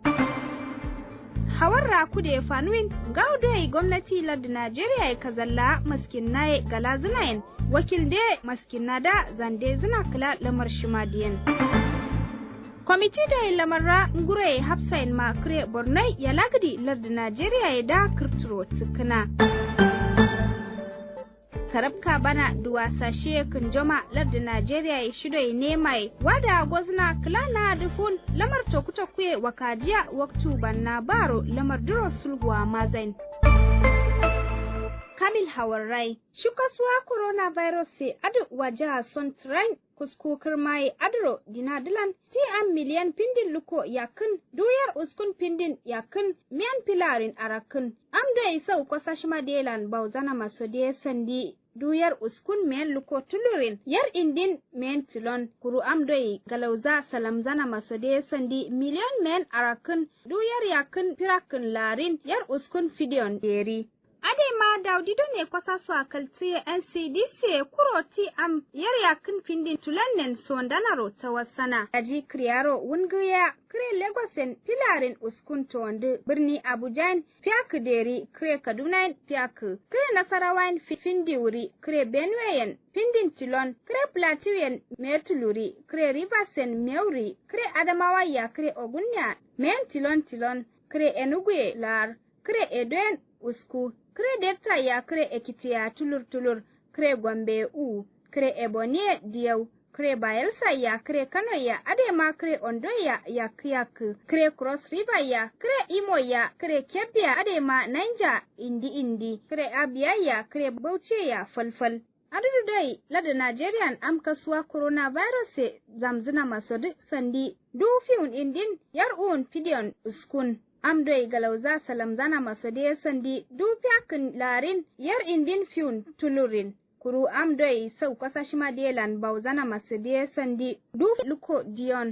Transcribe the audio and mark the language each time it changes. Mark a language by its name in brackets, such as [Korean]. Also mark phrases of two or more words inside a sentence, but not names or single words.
[Kanuri] Hawarra kude fanuin gaudoi gwamnati lardin Najeriya ya kazalla maskinnaye galazinayen wakil de maskinada zande zina kala lamar shimadiyan. Kwamiti da lamarra ngure hafsain makre bornai ya lagdi lardin Najeriya ya da kirturo tukuna. Karabka bana duwa sashe kunjoma lardin Najeriya ya shido ya nemai wada gwazna klana dufun lamar tokutokuye wakajiya waktu banna baro lamar duro sulhuwa mazain. Kamil Hawarai, shukaswa coronavirus se adu wajaha son train kuskukar mai adro dinadilan ti an miliyan pindin luko yakin duyar uskun pindin yakin miyan pilarin arakin amdo isau kwasashima delan bauzana masode sandi duyar uskun miyan luko tulurin yar indin miyan tilon kuru amdo galauza salamzana masode sandi miliyan miyan arakin duyar yakin pirakin larin yar uskun fidiyon beri. Adema Daudido ne kwasa su akaltiye NCDC kuroti am yaryakin findin tulannen sondanaro ta wasana. Aji kriyaro wunguya kire Lagosen pilarin uskun tondu birni Abujan fiyak deri kire Kaduna fiyak kire Nasarawan findi wuri kire Benweyen findin tilon kire Plateauyen metuluri kire Riversen meuri kire Adamawa ya kire Ogunya men tilon kire Enugu lar kire Edoen usku kre delta ya kre Ekiti ya tulur kre Gombe kre Ebonyi diyaw kre Bayelsa ya kre Kano ya adema kre Ondo ya kiyak kre Cross River ya kre Imo ya kre Kebbi ya adema Niger indi kre Abia ya kre Bauchi ya falfal. Adudu dai lada Nigerian am kasuwa coronavirus zamzina masodi sandi du fiun indin yar fidion uskun. Amdoi galauza salamzana masode sandi dupiakin larin yar indin fiun tulurin kuru amdoi sau kasashima delan bauzana masode sandi du luko dion.